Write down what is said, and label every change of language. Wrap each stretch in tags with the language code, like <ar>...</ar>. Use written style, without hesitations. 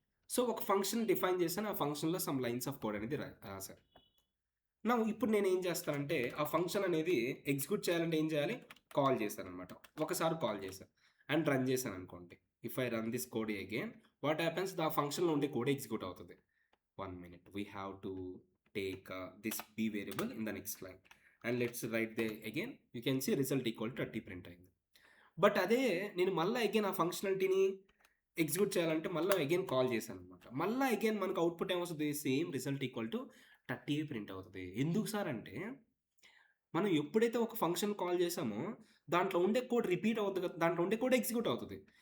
<te>So ఒక function define చేశాను. ఆ ఫంక్షన్లో సమ్ లైన్స్ ఆఫ్ కోడ్ అనేది రాశాను. నా ఇప్పుడు నేను ఏం చేస్తానంటే, ఆ ఫంక్షన్ అనేది ఎగ్జిక్యూట్ చేయాలంటే ఏం చేయాలి? కాల్ చేశాను అనమాట. ఒకసారి కాల్ చేశాను అండ్ రన్ చేశాను అనుకోండి.</te> <en>If I run this code again, what happens?</en> <te>The ఫంక్షన్లో ఉండే కోడ్ ఎగ్జిక్యూట్ అవుతుంది.</te> <en>1 minute, we have to take this b variable in the next line and let's write there again. You can see result equal to 30</en> <te>print అయింది. But అదే నేను మళ్ళీ again ఆ ఫంక్షనాలిటీని execute చేయాలంటే మళ్ళీ అగైన్ కాల్ చేశాను అనమాట. మళ్ళీ అగైన్ మనకు అవుట్పుట్ ఏమొస్తుంది? Same result equal to 30 print అవుతుంది. ఎందుకు సార్ అంటే, మనం ఎప్పుడైతే ఒక ఫంక్షన్ కాల్ చేసామో దాంట్లో ఉండే కోడ్ రిపీట్ అవుతుంది కదా, దాంట్లో ఉండే కోడ్ ఎగ్జిక్యూట్ అవుతుంది.</te>